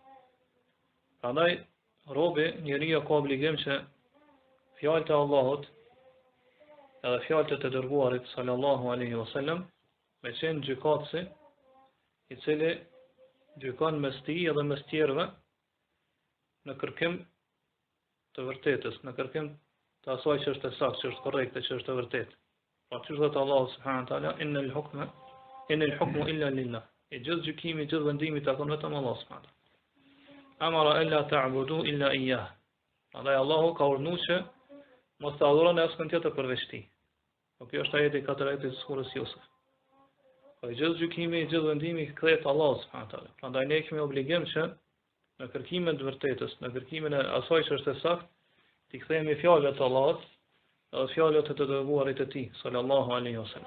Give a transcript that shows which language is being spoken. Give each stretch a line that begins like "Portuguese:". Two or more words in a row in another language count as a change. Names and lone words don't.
Albanian: Prandaj robi, njeriu ka obligim që fjalët e Allahut edhe fjalët e të dërguarit
Arabic: صلى الله عليه وسلم
Albanian: me qenë gjykatësi i cili gjykon mes tij edhe mes tjerëve në kërkim të vërtetës, në kërkim të asaj që është e saktë, që është korrekte, që është e vërtetë. Pra që thotë Allahu
Arabic: سبحانه وتعالى, إن الحكم إلا لله.
Albanian: I gjithë gjykimi, i gjithë vendimi takon vetëm Allahut
Arabic: سبحانه وتعالى. أمر ألا تعبدوا إلا إياه.
Albanian: Prandaj Allahu ka urdhëruar që mos të adhuroni askën tjetër përveç tij. Po kjo është ajeti 4 të surës Yusuf. Po i gjithë gjykimi, i gjithë vendimi kthehet Allahut
Arabic: سبحانه وتعالى.
Albanian: Prandaj ne kemi obligim që në kërkimin e vërtetës, në kërkimin e asaj që është e saktë, t'i kthehemi fjalët e Allahut dhe fjalët e të dërguarit të tij
Arabic: صلى الله عليه وسلم.